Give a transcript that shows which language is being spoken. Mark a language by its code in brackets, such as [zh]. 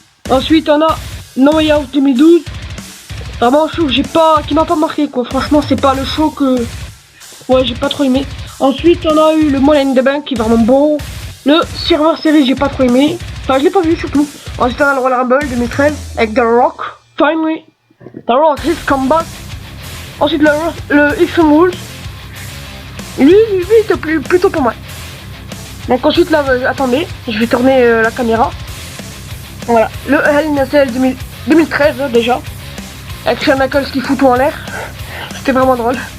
[fr] Ensuite on a No Way Out 2012. Vraiment un show que qui m'a pas marqué quoi. Franchement c'est pas le show que... Ouais j'ai pas trop aimé. Ensuite on a eu le Money in the Bank qui est vraiment bon. Le Survivor Series j'ai pas trop aimé. Enfin je l'ai pas vu surtout. Ensuite on a le Royal Rumble 2013 avec The Rock. [en] Finally The Rock his comeback. [fr] Ensuite le Extreme Rules. Lui était plutôt pas mal. Donc ensuite là attendez, je vais tourner la caméra. Voilà, le Hell in a Cell 2013 déjà. Avec Shawn Michaels qui fout tout en l'air. C'était vraiment drôle.